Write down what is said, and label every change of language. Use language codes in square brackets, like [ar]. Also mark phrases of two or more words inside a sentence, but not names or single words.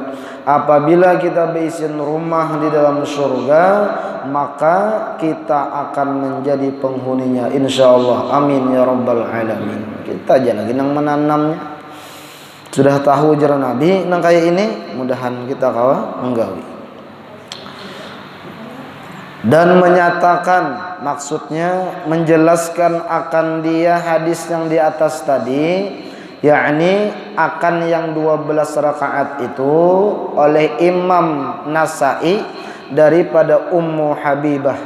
[bjn] Apabila kita bisin rumah di dalam surga, maka kita akan menjadi penghuninya insyaallah. [ar] Amin ya rabbal alamin. [bjn] Kita aja lagi nang menanamnya. Sudah tahu ajaran Nabi nang kayak ini, mudahan kita kawa menggawi. [id] Dan menyatakan, maksudnya menjelaskan akan dia hadis yang di atas tadi, yakni akan yang 12 rakaat itu oleh Imam Nasai daripada Ummu Habibah.